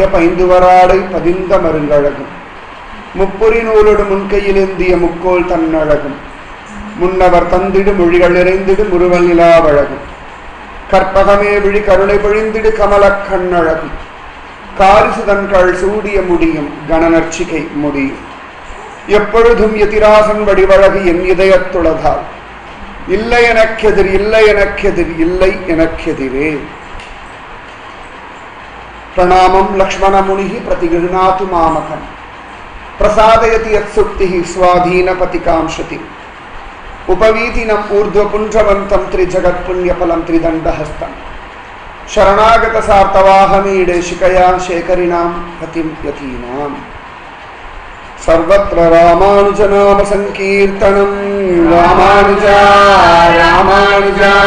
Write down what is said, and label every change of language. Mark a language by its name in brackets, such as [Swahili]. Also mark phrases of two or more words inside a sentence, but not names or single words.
[Tamil] பைந்துவராடை பதிந்த மருங்கழகும் முப்புரி நூலோடு முன்கையிலேந்திய முக்கோல் தன்னழகும் முன்னவர் தந்திடு மொழிகள் நிறைந்திடு முருவல் நிலாவழகும் கற்பகமே விழி கருணை பொழிந்திடு கமல கண்ணழகும் காரிசுதன்கள் சூடிய முடியும் கணநர்ச்சிகை முடியும் எப்பொழுதும் எதிராசன் வடிவழகு என் இதயத்துளதால் இல்லை எனக்கெதிர் இல்லை எனக்கெதிர் இல்லை எனக்கெதிரே [Sanskrit] प्रणामं लक्ष्मण मुनिः प्रतिगृह्णातु मामकम् प्रसादयति यत् सूक्तिः स्वाधीन पतिकांशति उपवीतिनम ऊर्ध्वपुंड्रवंतं त्रिजगत्पुण्यफलं त्रिदण्डहस्तं शरणागतसार्तवाहमीडे शिखया शेखरिणां पतिं यतीनां सर्वत्र रामानुजनाम संकीर्तनं रामानुजा रामानुजा